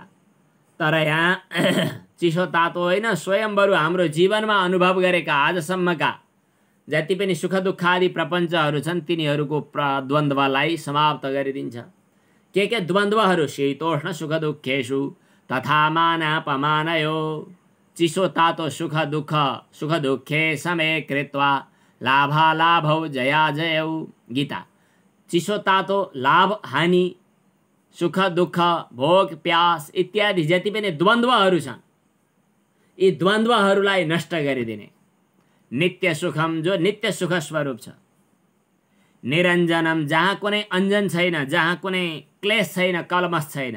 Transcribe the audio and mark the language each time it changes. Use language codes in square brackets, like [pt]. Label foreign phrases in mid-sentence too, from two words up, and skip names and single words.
[ne] तर यहाँ चिसो तातो होइन, स्वयं बरु हाम्रो जीवनमा अनुभव गरेका आजसम्मका जति पनि सुख दुःख आदि प्रपञ्चहरू छन् तिनीहरूको द्वन्द्वलाई समाप्त गरिदिन्छ। के द्वन्द्वहरू? [sa] शीतोष्ण सुख दुःखेषु तथा मानापमानयो। [ne] चिसो तातो सुख दुःख, [sa] सुख दुःखे समे कृत्वा लाभालाभौ जया जयौ। गीता। [ne] चिसो तातो, लाभ हानि, सुख दुःख, भोग प्यास इत्यादि जति पनि द्वन्द्वहरू छन्, यी द्वन्द्वहरूलाई नष्ट गरिदिने। [sa] नित्य सुखम, [ne] जो नित्य सुख स्वरूप छ। निरञ्जनम, जहाँ कुनै अञ्जन छैन, जहाँ कुनै क्लेश छैन, कलमस छैन।